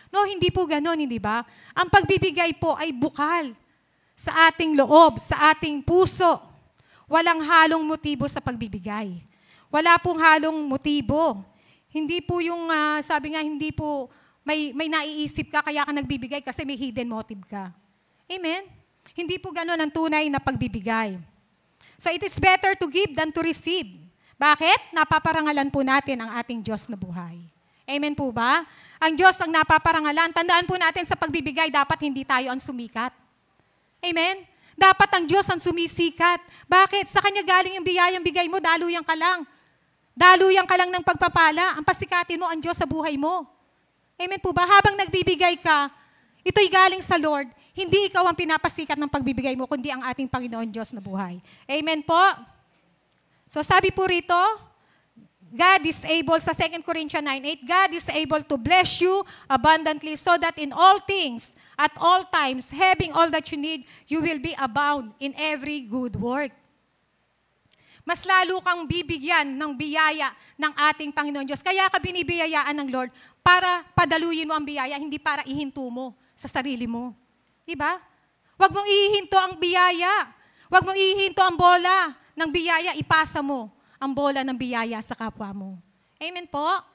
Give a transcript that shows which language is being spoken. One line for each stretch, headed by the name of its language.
Filipino: No, hindi po ganon, hindi ba? Ang pagbibigay po ay bukal sa ating loob, sa ating puso. Walang halong motibo sa pagbibigay. Wala pong halong motibo. Hindi po yung, sabi nga, hindi po may naiisip ka kaya ka nagbibigay kasi may hidden motive ka. Amen? Hindi po ganon ang tunay na pagbibigay.
English: So it is better to give than to receive.
Filipino: Bakit? Napaparangalan po natin ang ating Diyos na buhay. Amen po ba? Ang Diyos ang napaparangalan. Tandaan po natin sa pagbibigay, dapat hindi tayo ang sumikat. Amen? Dapat ang Diyos ang sumisikat. Bakit? Sa Kanya galing yung biyayang bigay mo, daluyan ka lang. Daluyan ka lang ng pagpapala. Ang pasikatin mo ang Diyos sa buhay mo. Amen po ba? Habang nagbibigay ka, ito'y galing sa Lord. Hindi ikaw ang pinapasikat ng pagbibigay mo, kundi ang ating Panginoon Diyos na buhay. Amen po? So sabi po rito,
English: God is able, sa 2 Corinthians 9:8, God is able to bless you abundantly so that in all things, at all times, having all that you need, you will be abound in every good work.
Filipino: Mas lalo kang bibigyan ng biyaya ng ating Panginoon Diyos. Kaya ka binibiyayaan ng Lord para padaluyin mo ang biyaya, hindi para ihinto mo sa sarili mo. Diba? Huwag mong ihinto ang biyaya. Huwag mong ihinto ang bola ng biyaya, ipasa mo ang bola ng biyaya sa kapwa mo. Amen po?